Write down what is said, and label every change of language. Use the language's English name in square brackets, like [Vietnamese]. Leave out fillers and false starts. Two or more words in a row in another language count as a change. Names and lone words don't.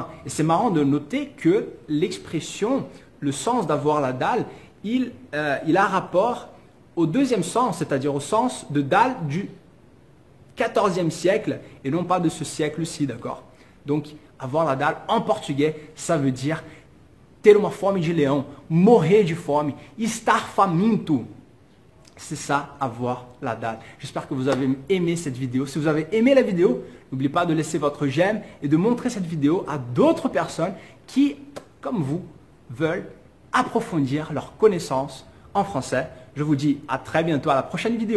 [French] Et c'est marrant de noter que l'expression, le sens d'avoir la dalle, il a rapport au deuxième sens, c'est-à-dire au sens de dalle du XIVe siècle et non pas de ce siècle-ci, d'accord? Donc, avoir la dalle en portugais, ça veut dire [Portuguese] ter uma fome de leão, morrer de fome, estar faminto. [French] C'est ça, avoir la dalle. J'espère que vous avez aimé cette vidéo. Si vous avez aimé la vidéo, n'oubliez pas de laisser votre j'aime et de montrer cette vidéo à d'autres personnes qui, comme vous, veulent approfondir leurs connaissances en français. Je vous dis à très bientôt à la prochaine vidéo.